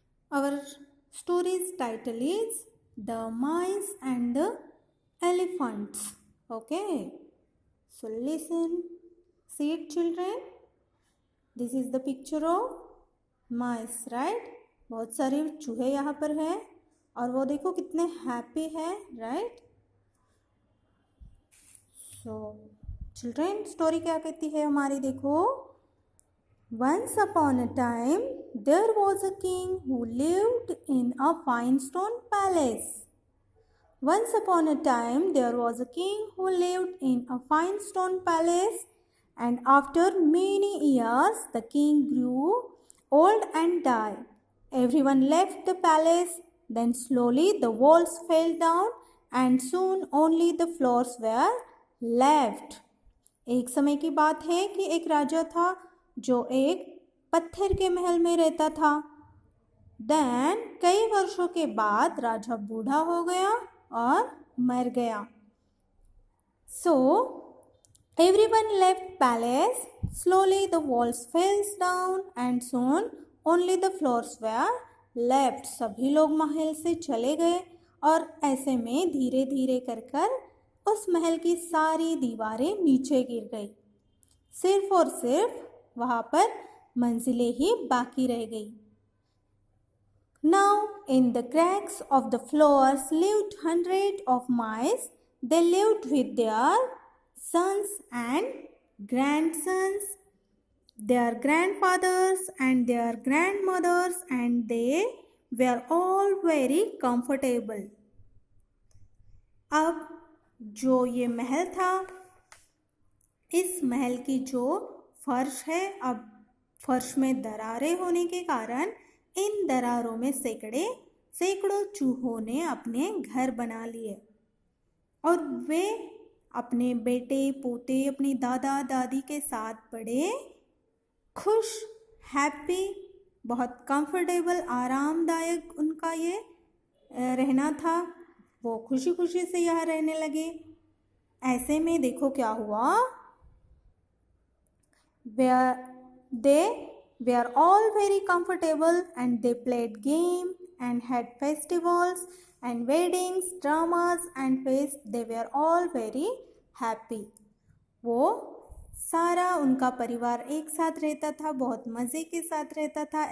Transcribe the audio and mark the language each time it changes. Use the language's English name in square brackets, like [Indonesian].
[English] Our story's title is The Mice and the Elephants. Okay. So listen. See it, children. This is the picture of mice, right? [Hindi] बहुत सारे चूहे यहाँ पर है और वो देखो कितने हैप्पी है, right? [English] So children, [Hindi] story क्या कहती है हमारी, देखो. [English] Once upon a time, there was a king who lived in a fine stone palace. Once upon a time, there was a king who lived in a fine stone palace, and after many years, the king grew old and died. Everyone left the palace, then slowly the walls fell down, and soon only the floors were left. [Hindi] एक समय की बात है कि एक राजा था जो एक पत्थर के महल में रहता था. देन कई वर्षों के बाद राजा बूढ़ा हो गया और मर गया. [English] So everyone left palace, slowly the walls fells down and soon only the floors were left. [Hindi] सभी लोग महल से चले गए और ऐसे में धीरे धीरे कर उस महल की सारी दीवारें नीचे गिर गई. सिर्फ और सिर्फ वहाँ पर मंजिलें ही बाकी रह गई. [English] Now in the cracks of the floors lived hundreds of mice. They lived with their sons and grandsons, their grandfathers and their grandmothers, and they were all very comfortable. [Hindi] अब जो ये महल था, इस महल की जो फर्श है, अब फर्श में दरारें होने के कारण इन दरारों में सैकड़ों चूहों ने अपने घर बना लिए और वे अपने बेटे पोते, अपनी दादा दादी के साथ बड़े खुश, हैप्पी, बहुत कंफर्टेबल, आरामदायक उनका ये रहना था. वो खुशी खुशी से यहाँ रहने लगे. ऐसे में देखो क्या हुआ. [English] They were all very comfortable and they played game and had festivals and weddings, dramas and feasts. They were all very happy. [Hindi] वो सारा उनका परिवार एक साथ रहता था, बहुत मज़े के साथ रहता था.